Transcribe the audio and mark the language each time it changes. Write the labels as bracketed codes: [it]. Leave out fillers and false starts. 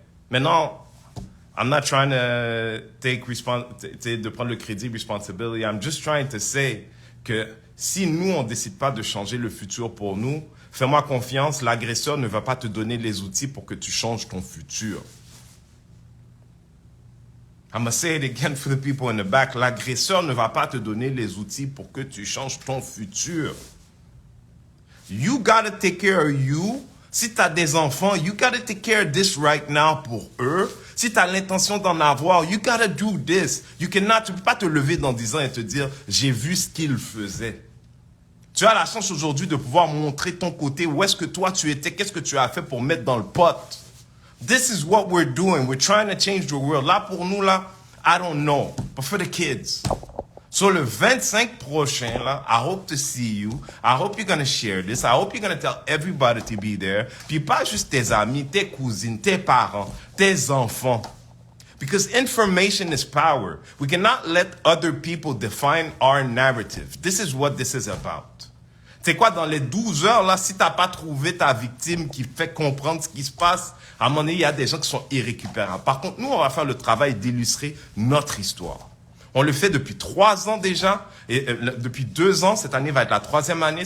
[fr] Maintenant, [en] I'm not trying to [fr] de prendre le crédit, [en] responsibility. I'm just trying to say [fr] que si nous, on ne décide pas de changer le futur pour nous, fais-moi confiance, l'agresseur ne va pas te donner les outils pour que tu changes ton futur. [en] I'm going to say it again for the people in the back. [fr] L'agresseur ne va pas te donner les outils pour que tu changes ton futur. [en] You gotta take care of you. [fr] Si tu as des enfants, [en] you gotta take care of this right now [fr] pour eux. Si tu as l'intention d'en avoir, [en] you gotta do this. [fr] Tu ne peux pas te lever dans 10 ans et te dire, j'ai vu ce qu'il faisait. Tu as la chance aujourd'hui de pouvoir montrer ton côté, où est-ce que toi tu étais, qu'est-ce que tu as fait pour mettre dans le pot. [en] This is what we're doing. We're trying to change the world. [fr] Là, pour nous, là, [en] I don't know. But for the kids. So, [fr] le 25 prochain, là, [en] I hope to see you. I hope you're going to share this. I hope you're going to tell everybody to be there. [fr] Puis pas juste tes amis, tes cousines, tes parents, tes enfants. [en] Because information is power. We cannot let other people define our narrative. This is what this is about. [fr] C'est quoi, dans les 12 heures, là, si t'as pas trouvé ta victime qui fait comprendre ce qui se passe, à un moment donné, il y a des gens qui sont irrécupérables. Par contre, nous, on va faire le travail d'illustrer notre histoire. On le fait depuis 3 ans déjà, et depuis 2 ans, cette année va être la 3e année.